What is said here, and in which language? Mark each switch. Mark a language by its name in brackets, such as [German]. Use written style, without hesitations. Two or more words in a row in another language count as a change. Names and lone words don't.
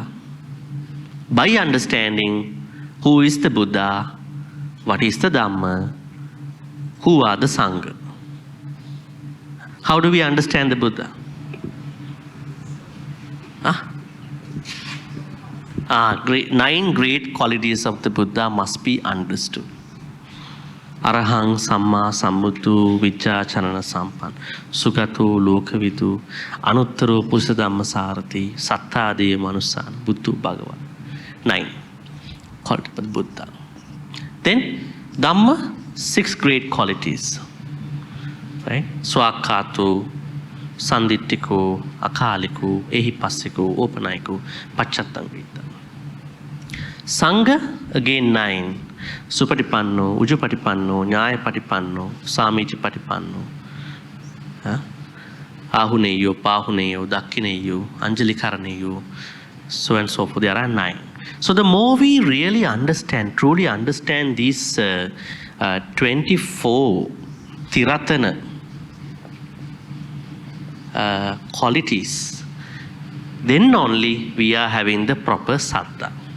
[English] By understanding who is the Buddha, what is the Dhamma, who are the Sangha. How do we understand the Buddha? 9 great qualities of the Buddha must be understood. [Pali] Arahang Samma Sambuddhu Vijja Chanana Sampan Sugato Lokavidu Anuttaro Purusa Dhamma Sarati Satta De Manusan Buddhu Bhagavan. [English] 9 qualities of the Buddha. Then Dhamma, 6 great qualities. Right? [Pali] Swakato, Sanditiko, Akaliko, Ehipassiko, Opanayiko, Pachattangita. Sangha, again 9. Supatipanno, Ujupatipanno, Nyayapatipanno, Samijapatipanno, Ahuneyo, Pahuneyo, Dakkineyo, Anjalikareneyo, [English] so and so forth. There are 9. So the more we really understand, truly understand these 24 Tiratana qualities, then only we are having the proper saddha.